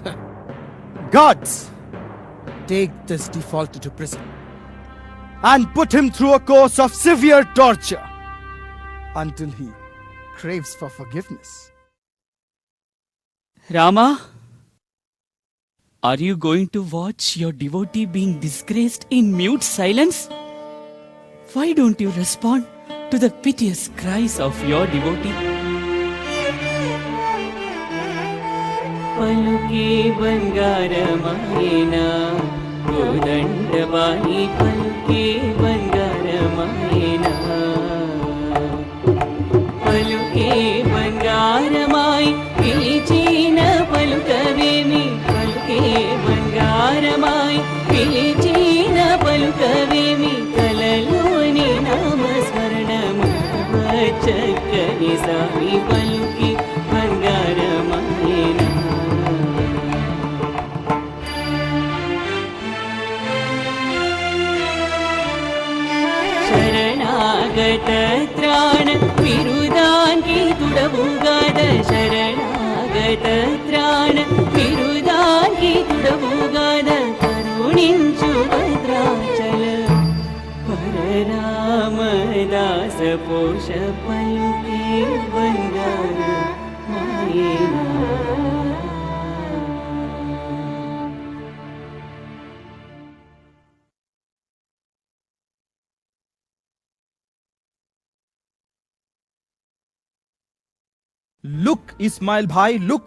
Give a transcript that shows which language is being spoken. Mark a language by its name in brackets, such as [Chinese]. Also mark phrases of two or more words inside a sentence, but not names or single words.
[English] Gods, take this defaulter to prison and put him through a course of severe torture until he craves for forgiveness. Rama, are you going to watch your devotee being disgraced in mute silence? Why don't you respond to the piteous cries of your devotee? [Telugu] పలుకే బంగారమాయెనా, కోదండవాణి పలుకే బంగారమాయెనా. పలుకే బంగారమాయె, పిలిచిన పలుకవేమి, పలుకే బంగారమాయె, పిలిచిన పలుకవేమి, కలలోని నామస్మరణం, వాచకని సామి పలుకే బంగారమాయెనా. శరణాగతత్రాణ విరుదాన్ కీ తుడవుగాద శరణాగతత్రాణ విరుదాన్ కీ తుడవుగాద కరుణించు భద్రాచల పరరామదాస పోష పలుకే బంగార మాయెనా. [English] Look, Ismail Bhai, look!